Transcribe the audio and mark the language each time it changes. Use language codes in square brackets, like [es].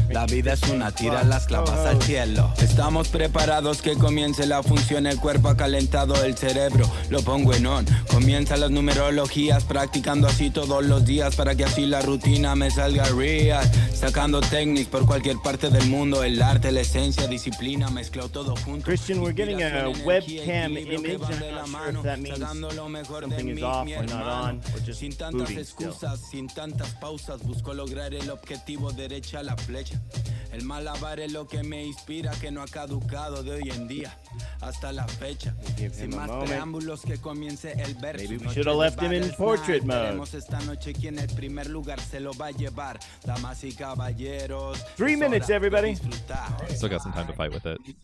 [es] La vida es una, tira las clavas al cielo. Estamos preparados que comience la función. El cuerpo ha calentado, el cerebro lo pongo en on. Comienzan las numerologías, practicando así todos los días para que así la rutina me salga real. Sacando técnicas por cualquier parte del mundo. El arte, la esencia, disciplina, mezclado todo junto. [en] Christian, we're getting a webcam image. I'm not sure if that means something is off or not on, or just [es] sin tantas [en] booting still. [es] excusas, sin tantas pausas, busco lograr el objetivo, derecha a la flecha. El malabar es lo que me inspira, que no ha caducado de hoy en día hasta la fecha. Sin más preámbulos, que comience el verso. [en] Maybe we should have left him in portrait mode. [es] Esta noche quien el primer lugar se lo va a llevar. Damas y caballeros. [en] 3 minutes, everybody. Still got some time to fight with it.